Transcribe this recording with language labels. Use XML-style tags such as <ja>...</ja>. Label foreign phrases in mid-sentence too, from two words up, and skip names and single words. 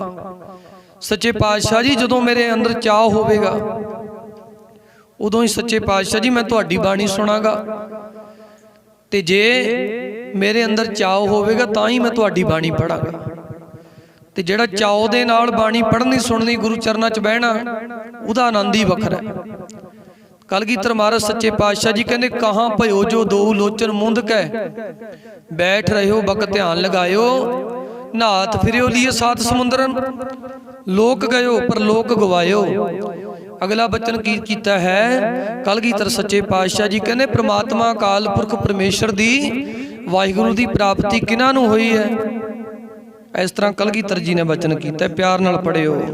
<pa>ਸੱਚੇ ਪਾਤਸ਼ਾਹ ਜੀ ਜਦੋਂ ਮੇਰੇ ਅੰਦਰ ਚਾਹ ਹੋਵੇਗਾ ਉਦੋਂ ਹੀ ਸੱਚੇ ਪਾਤਸ਼ਾਹ ਜੀ ਮੈਂ ਤੁਹਾਡੀ ਬਾਣੀ ਸੁਣਾਂਗਾ, ਤੇ ਜੇ ਮੇਰੇ ਅੰਦਰ ਚਾਹ ਹੋਵੇਗਾ ਤਾਂ ਹੀ ਮੈਂ ਤੁਹਾਡੀ ਬਾਣੀ ਪੜ੍ਹਾਂਗਾ। ਤੇ ਜਿਹੜਾ ਚਾਵ ਦੇ ਨਾਲ ਬਾਣੀ ਪੜ੍ਹਨੀ ਸੁਣਨੀ ਗੁਰੂ ਚਰਨਾਂ ਚ ਬਹਿਣਾ ਉਹਦਾ ਅਨੰਦ ਹੀ ਵੱਖਰਾ ਹੈ।</pa> <bra>कलगीधर महाराज सच्चे पातशाह जी कहते कहाँ भयो जो दो लोचन मुंद कै बैठ रहे हो बक ध्यान लगायो, नाथ फिरियो लिए सात समुंदरन, लोक गयो पर लोक गवायो।</bra> <pa>ਅਗਲਾ ਬਚਨ ਕੀ ਕੀਤਾ ਹੈ ਕਲਗੀਧਰ ਸੱਚੇ ਪਾਤਸ਼ਾਹ ਜੀ ਕਹਿਤੇ ਪਰਮਾਤਮਾ ਅਕਾਲ ਪੁਰਖ ਪਰਮੇਸ਼ਵਰ ਦੀ ਵਾਹਿਗੁਰੂ ਦੀ ਪ੍ਰਾਪਤੀ ਕਿਨ੍ਹਾਂ ਨੂੰ ਹੋਈ ਹੈ। ਇਸ ਤਰ੍ਹਾਂ ਕਲਗੀਧਰ ਜੀ ਨੇ ਬਚਨ ਕੀਤਾ, ਪਿਆਰ ਨਾਲ ਪੜ੍ਹਿਓ।</pa>